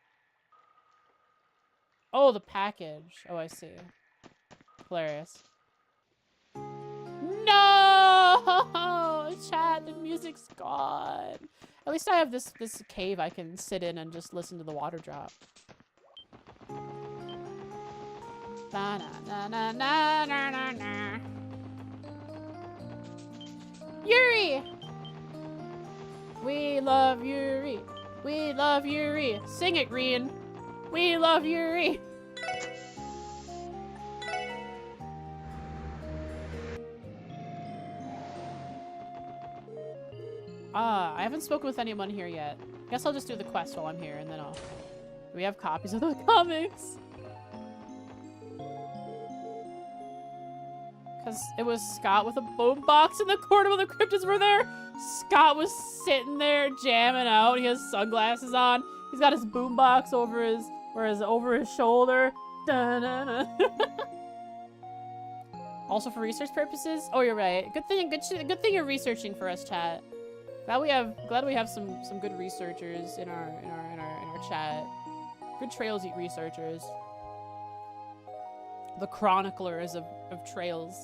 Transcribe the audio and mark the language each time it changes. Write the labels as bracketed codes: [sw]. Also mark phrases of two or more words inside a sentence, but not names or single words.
[en] Oh, the package. Oh, I see. Hilarious. No! Chat, the music's gone. At least I have this cave I can sit in and just listen to the water drop. Ba-na-na-na-na-na-na-na. Yuri! We love Yuri. We love Yuri. Sing it, Green. We love Yuri. I haven't spoken with anyone here yet. Guess I'll just do the quest while I'm here, and then I'll... Do we have copies of the comics? Because it was Scott with a boombox in the corner when the cryptids were there. Scott was sitting there jamming out. He has sunglasses on. He's got his boombox over his shoulder. Da-na-na. Also for research purposes. Oh, you're right. Good thing you're researching for us, chat. Glad we have some good researchers in our chat. Good Trails Eat researchers. The chroniclers of trails.